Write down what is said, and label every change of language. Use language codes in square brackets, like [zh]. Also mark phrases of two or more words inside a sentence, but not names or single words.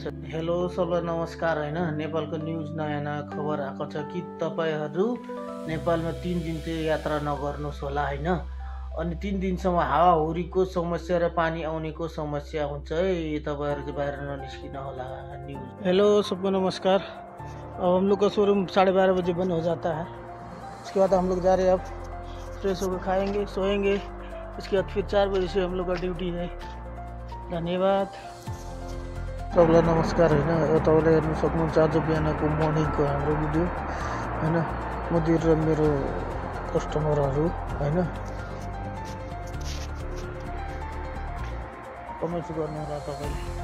[ne] हेलो सबलाई नमस्कार होइन। नेपालको न्युज नयाँ नयाँ खबर आएको छ कि तपाईँहरू नेपालमा 3 दिन चाहिँ यात्रा नगर्नुहोस् होला होइन। अनि 3 दिनसम्म हावाहुरीको समस्या र पानी आउनेको समस्या हुन्छ है, तपाईँहरू चाहिँ बाहिर ननिस्किन होला। [hi] न्यूज़। हेलो सबको नमस्कार। अब हम लोग का शोरूम 12:30 बजे बंद हो जाता है। इसके बाद हम लोग जा रहे हैं, अब फ्रेश होकर खाएंगे, सोएंगे। इसके बाद फिर 4 बजे से हम लोग का ड्यूटी है। [ne] धन्यवाद सबलाई नमस्कार होइन। तपाईँले हेर्नु सक्नुहुन्छ आज बिहानको मर्निङको हाम्रो भिडियो होइन, मुदिर र मेरो कस्टमरहरू होइन। कमेन्ट गर्नु होला तपाईँले।